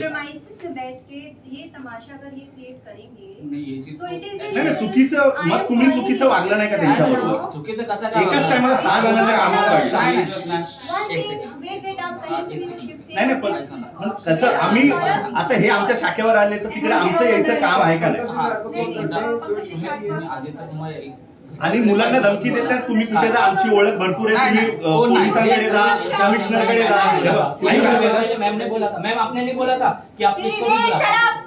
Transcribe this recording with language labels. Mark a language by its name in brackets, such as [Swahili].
[Hindi] Premises में बैठ के ये तमाशा अगर ये क्रिएट करेंगे तो [English] it is [Marathi] नाही चुकीचं मग तुम्ही चुकीचं वागलं नाही का त्यांच्याबरोबर? चुकीचं कसं काय एकाच टायमाला 6 जणांना कामावर काढलं. [Hindi] वेट आप कहीं से भी शिफ्ट [Marathi] नाही नाही पण कसं आम्ही आता हे आमच्या शाखेवर आले तर तिकडे आमचं यायचं काम आहे का नाही? आधी तर तुम्हाला आणि मुलांना धमकी देतात तुम्ही कुठे जा, आमची ओळख भरपूर आहे, तुम्ही पोलिसांकडे जा, कमिशनरकडे जा. [Hindi] मैम ने बोला था, मैम आपने नहीं बोला था कि आप इसको भी बुला.